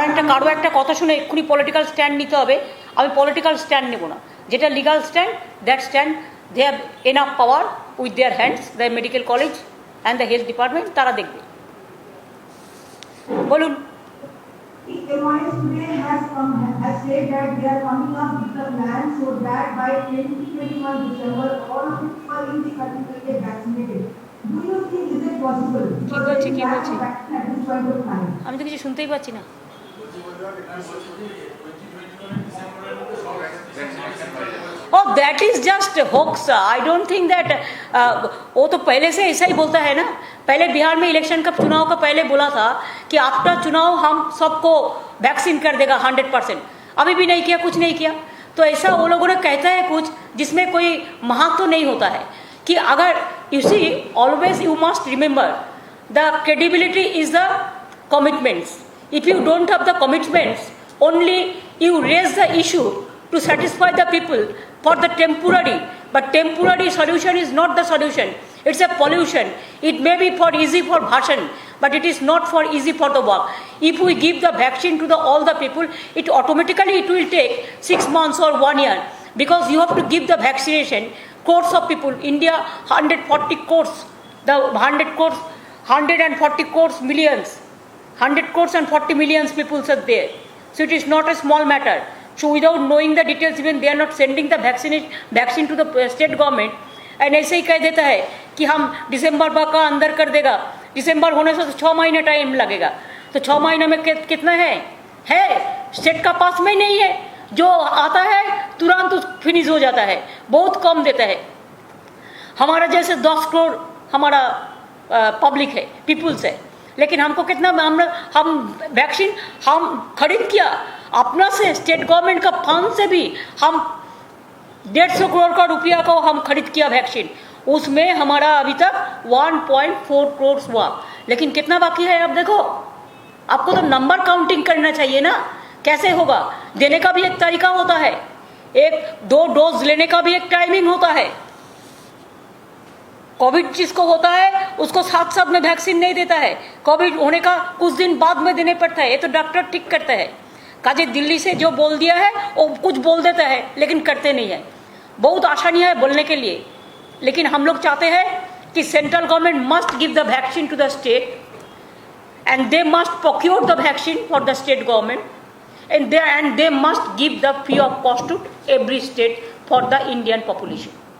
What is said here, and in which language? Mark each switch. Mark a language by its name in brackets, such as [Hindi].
[Bangla] কারো একটা কথা শুনে এক্ষুনি পলিটিক্যাল স্ট্যান্ড নিতে হবে, আমি পলিটিক্যাল স্ট্যান্ড নেব না। [English] যেটা legal stand, that stand they have enough power with their hands, the medical college and the health department, [Bangla] তারা দেখবে। বলুন। [English] MOS today has said that they are coming up with the plan so that by 2021 December all of the people in the country will get vaccinated. Do you think is it possible? [Bangla] কি বলছি? [English] At this point of time. [Bangla] আমি তো কিছু শুনতেই পাচ্ছি না। [English] Oh, that is just a hoax. I don't think that [Hindi] वो तो पहले से ऐसा ही बोलता है ना। पहले बिहार में इलेक्शन का चुनाव का पहले बोला था कि आफ्टर चुनाव हम सबको वैक्सीन कर देगा 100%। अभी भी नहीं किया, कुछ नहीं किया। तो ऐसा वो लोगों ने कहता है कुछ जिसमें कोई महत्व नहीं होता है। कि अगर [English] You see always you must remember the credibility is the commitments. If you don't have the commitments only you raise the issue to satisfy the people for the temporary, but temporary solution is not the solution. It's a pollution. It may be for easy for bhashan, but it is not for easy for the work. If we give the vaccine to all the people, it automatically it will take 6 months or 1 year, because you have to give the vaccination crores of people. India 140 crores, the 140 crores millions, 100 crores and 40 millions people are there. So it is not a small matter. So without knowing the details, even they are not sending the vaccine to the state government, and [Hindi] ऐसे ही कह देता है कि हम दिसंबर का अंदर कर देगा। दिसंबर होने से तो 6 महीने टाइम लगेगा। तो 6 महीने में कितना है स्टेट का पास में नहीं है। जो आता है तुरंत फिनिश हो जाता है, बहुत कम देता है। हमारा जैसे 10 करोड़ हमारा पब्लिक है, पीपुल्स है, लेकिन हमको कितना हम वैक्सीन हम खरीद किया अपना से, स्टेट गवर्नमेंट का फंड से भी हम 150 करोड़ का रुपया को हम खरीद किया वैक्सीन, उसमें हमारा अभी तक 1.4 करोड़ हुआ, लेकिन कितना बाकी है अब देखो। आपको तो नंबर काउंटिंग करना चाहिए ना, कैसे होगा? देने का भी एक तरीका होता है, 1-2 डोज लेने का भी एक टाइमिंग होता है। कोविड जिसको होता है उसको साथ साथ में वैक्सीन नहीं देता है, कोविड होने का कुछ दिन बाद में देने पड़ता है, ये तो डॉक्टर ठीक करता है। काजे दिल्ली से जो बोल दिया है वो कुछ बोल देता है लेकिन करते नहीं है। बहुत आसानी है बोलने के लिए, लेकिन हम लोग चाहते हैं कि [English] Central government must give the vaccine to the state and they must procure the vaccine for the state government, and they must give the free of cost to every state for the Indian population.